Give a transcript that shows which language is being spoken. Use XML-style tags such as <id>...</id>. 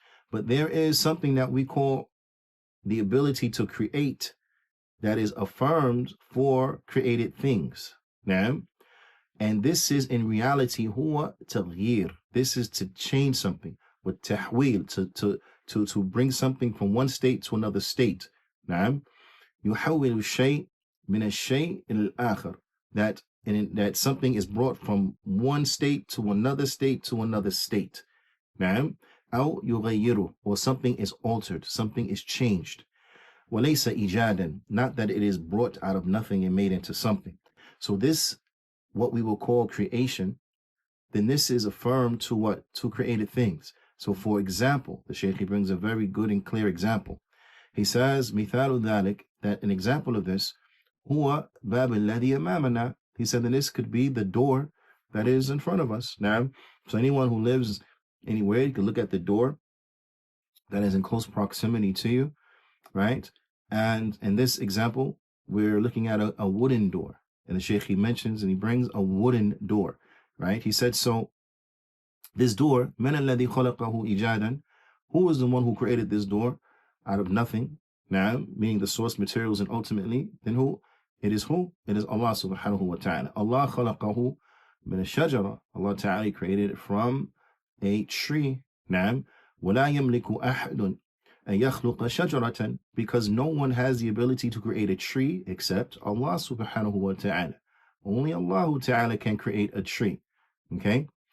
<en>But there is something that we call the ability to create that is affirmed for created things. Now, and this is in reality</en> <ar>huwa taghyir.</ar> <en>This is to change something. With tahwil, to bring something from one state to another state.</en> <ar>Now, يحول الشيء من الشيء إلى الآخر.</ar> <en>That something is brought from one state to another state to another state. Now,</en> <ar>أو يغيره,</ar> <en>or something is altered, something is changed.</en> <ar>وليس إيجادا,</ar> <en>not that it is brought out of nothing and made into something. So this, what we will call creation, then this is affirmed to what? To created things. So for example, the Shaykh brings a very good and clear example. He says,</en> <ar>مثال ذلك,</ar> <en>that an example of this,</en> <ar>هو باب الذي أمامنا.</ar> <en>He said that this could be the door that is in front of us. Now, so anyone who lives anywhere, you can look at the door that is in close proximity to you, right? And in this example, we're looking at a wooden door. And the Shaykh, he mentions and he brings a wooden door, right? He said, so this door,</en> <ar>مَنَ الَّذِي خَلَقَهُ إِجَادًا,</ar> <en>who is the one who created this door out of nothing? Now, meaning the source materials, and ultimately, then who? It is who? It is Allah subhanahu wa ta'ala.</en> <ar>Allah خَلَقَهُ مِنَ الشَّجَرَةِ.</ar> <en>Allah ta'ala created it from a tree. Now,</en> <ar>وَلَا يَمْلِكُ أَحَدٌ أَن يَخْلُقَ شَجَرَةً,</ar> <en>because no one has the ability to create a tree except Allah subhanahu wa ta'ala. Only Allah ta'ala can create a tree. Okay?</en>